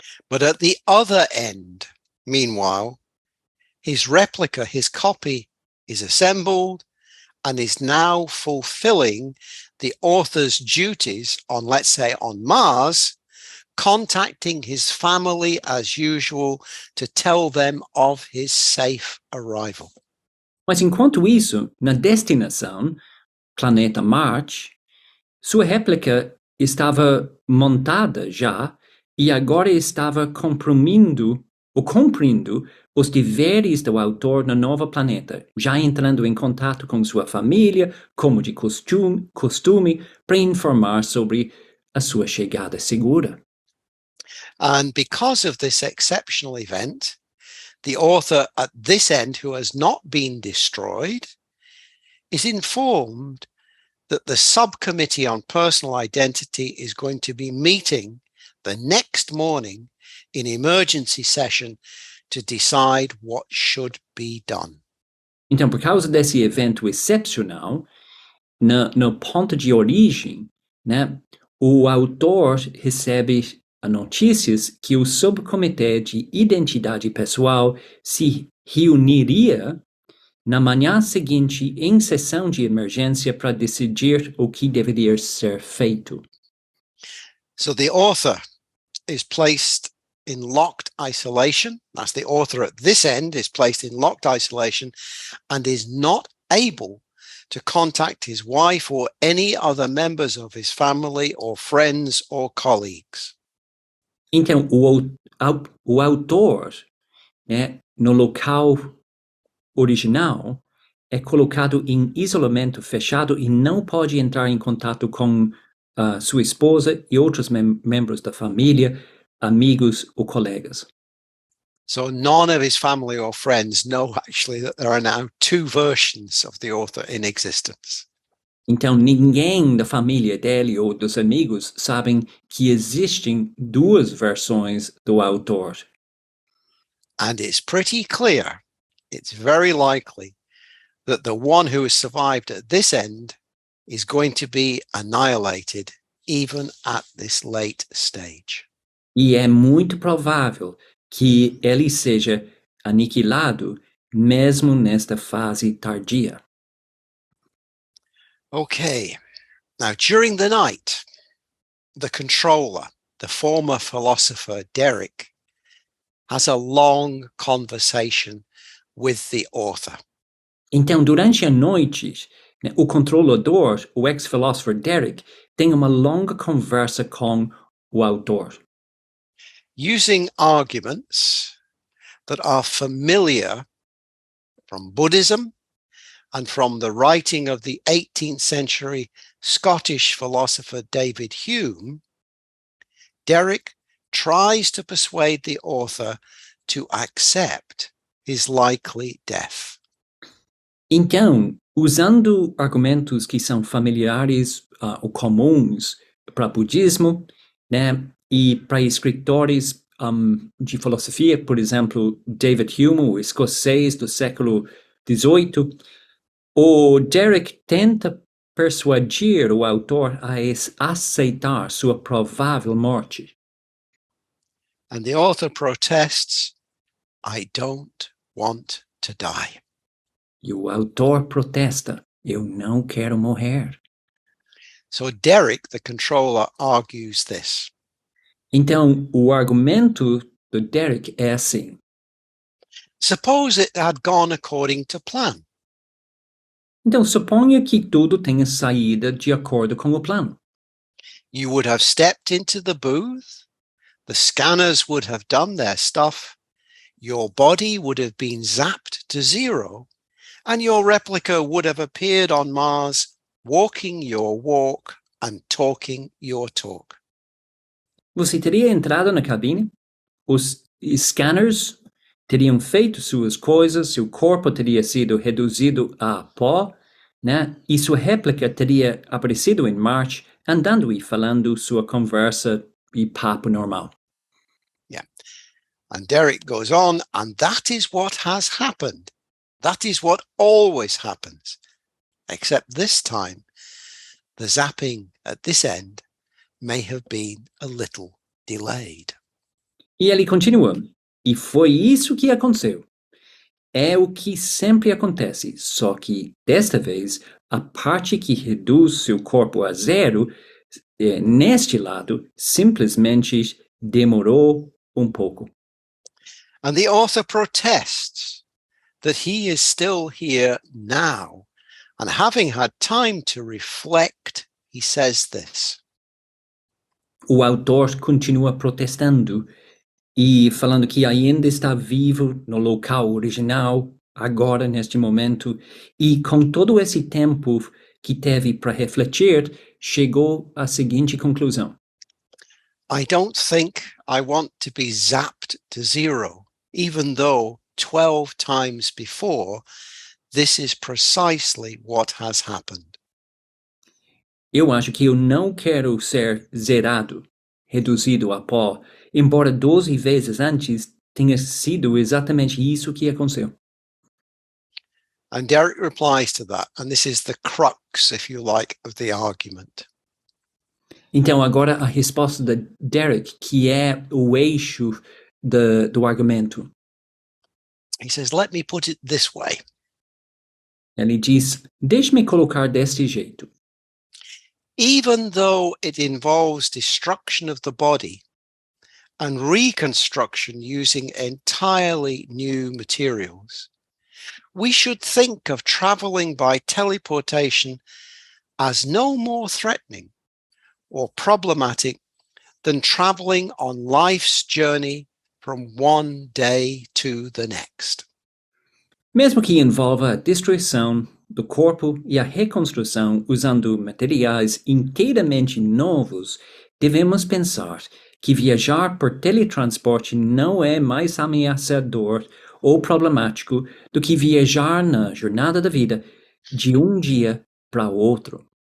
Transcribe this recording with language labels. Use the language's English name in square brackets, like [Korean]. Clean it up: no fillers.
[English] But at the other end, meanwhile, his replica, his copy, is assembled and is now fulfilling the author's duties on, let's say, on Mars, contacting his family as usual to tell them of his safe arrival. [Portuguese] Mas enquanto isso, na destinação, planeta Marte, sua réplica estava montada já e agora estava cumprindo os deveres do autor no novo planeta, já entrando em contato com sua família, como de costume, para informar sobre a sua chegada segura. [English] And because of this exceptional event, the author at this end, who has not been destroyed, is informed that the subcommittee on personal identity is going to be meeting the next morning in emergency session to decide what should be done. [Portuguese] Então, por causa desse evento excepcional, no ponto de origem, né, o autor recebe notícias que o subcomitê de identidade pessoal se reuniria na manhã seguinte em sessão de emergência para decidir o que deveria ser feito. [English] So the author is placed in locked isolation. That's the author at this end is placed in locked isolation and is not able to contact his wife or any other members of his family or friends or colleagues. [Portuguese] Então, o autor, né, no local original, é colocado em isolamento fechado e não pode entrar em contato com sua esposa e outros membros da família, amigos ou colegas. [English] So none of his family or friends know actually that there are now two versions of the author in existence. [Portuguese] Então, ninguém da família dele ou dos amigos sabem que existem duas versões do autor. [English] And it's pretty clear, it's very likely that the one who has survived at this end is going to be annihilated even at this late stage. [Portuguese] E é muito provável que ele seja aniquilado mesmo nesta fase tardia. [English] Okay, now during the night, the controller, the former philosopher Derek, has a long conversation with the author. [Portuguese] Então, durante a noite, né, o controlador, o ex-filósofo Derek, tem uma longa conversa com o autor. [English] Using arguments that are familiar from Buddhism and from the writing of the 18th century Scottish philosopher David Hume, Derek tries to persuade the author to accept his likely death. [Portuguese] Então, usando argumentos que são familiares ou comuns para o budismo, né, e para escritores de filosofia, por exemplo, David Hume, o escocês do século XVIII, o Derek tenta persuadir o autor a aceitar sua provável morte. [English] And the author protests, "I don't want to die." [Portuguese] E o autor protesta, eu não quero morrer. [English] So Derek, the controller, argues this. [Portuguese] Então, o argumento do Derek é assim. [English] Suppose it had gone according to plan. [Portuguese] Então, suponha que tudo tenha saído de acordo com o plano. [English] You would have stepped into the booth, the scanners would have done their stuff, your body would have been zapped to zero, and your replica would have appeared on Mars, walking your walk and talking your talk. [Portuguese] Você teria entrado na cabine, os scanners teriam feito suas coisas, seu corpo teria sido reduzido a pó, né? E sua réplica teria aparecido em Marte, andando e falando sua conversa e papo normal. [English] Yeah. And Derek goes on, and that is what has happened. That is what always happens. Except this time, the zapping at this end may have been a little delayed. [Portuguese] E ele continua. E foi isso que aconteceu. É o que sempre acontece, só que, desta vez, a parte que reduz seu corpo a zero, neste lado, simplesmente demorou um pouco. [English] And the author protests that he is still here now. And having had time to reflect, he says this. [Portuguese] O autor continua protestando e falando que ainda está vivo no local original, agora, neste momento, e com todo esse tempo que teve para refletir, chegou à seguinte conclusão. [English] I don't think I want to be zapped to zero, even though 12 times before, this is precisely what has happened. [Portuguese] Eu acho que eu não quero ser zerado, reduzido a pó, embora 12 vezes antes tenha sido exatamente isso que aconteceu. [English] And Derek replies to that, and this is the crux, if you like, of the argument. [Portuguese] Então, agora a resposta de Derek, que é o eixo do argumento. [English] He says, let me put it this way. [Portuguese] Ele diz, deixe-me colocar deste jeito. [English] Even though it involves destruction of the body and reconstruction using entirely new materials, we should think of traveling by teleportation as no more threatening or problematic than traveling on life's journey from one day to the next. [Portuguese] Mesmo que envolva a destruição do corpo e a reconstrução usando materiais inteiramente novos, devemos pensar que viajar por teletransporte não é mais ameaçador ou problemático do que viajar na jornada da vida de um dia para outro.